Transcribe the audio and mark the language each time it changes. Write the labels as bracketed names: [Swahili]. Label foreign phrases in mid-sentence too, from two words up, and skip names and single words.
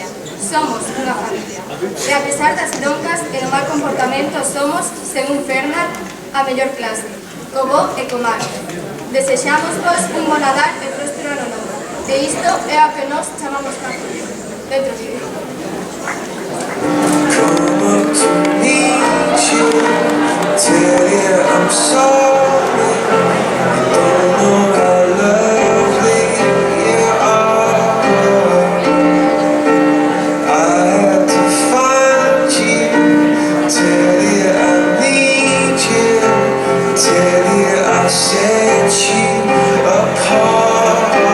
[Galician] Somos unha familia. E a pesar das broncas e do mal comportamento somos, según Fernan, a mellor clase. Co bo e co mal. Desexamos vos un bo Nadal e próspero ano novo. E isto é o que nós chamamos familia. Dentro vídeo. [English] Come up to meet you, tell you I'm sorry. You don't know how lovely you are. I had to find you, tell you I need you, tell you I set you apart.